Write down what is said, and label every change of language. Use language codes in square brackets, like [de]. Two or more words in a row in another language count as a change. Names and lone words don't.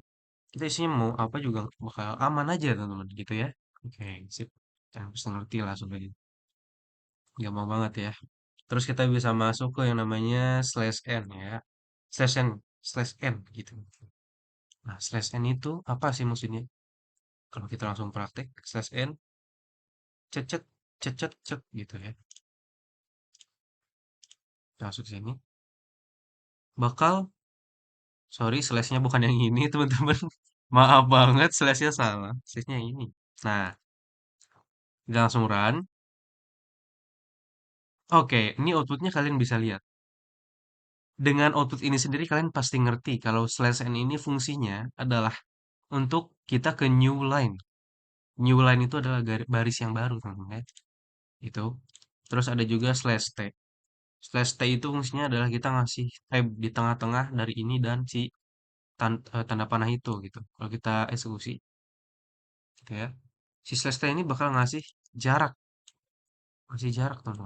[id] Kita isinya mau apa juga bakal aman aja, teman-teman, gitu ya. Oke, sip. Ya, bisa ngerti lah sebenarnya. Gampang banget ya. Terus kita bisa masuk ke yang namanya [en] slash n [id] ya. [en] Slash n, slash n gitu. [id] Nah, [en] slash n [id] itu apa sih maksudnya? Kalau kita langsung praktek, [en] slash n, [id] cet cet, cet cet cet gitu ya. Kita masuk sini. Bakal, sorry, slashnya bukan yang ini, teman-teman. Maaf banget, slash-nya salah. Slash-nya ini. Nah, kita langsung run. Oke, ini outputnya kalian bisa lihat. Dengan output ini sendiri kalian pasti ngerti kalau [en] slash n [id] ini fungsinya adalah untuk kita ke [en] new line. New line [id] itu adalah baris yang baru, teman-teman ya. Itu. Terus ada juga [en] slash t. Slash t [id] itu fungsinya adalah kita ngasih tab di tengah-tengah dari ini dan si tanda panah itu gitu. Kalau kita eksekusi, gitu ya. Si [en] slash t [id] ini bakal ngasih jarak teman-teman.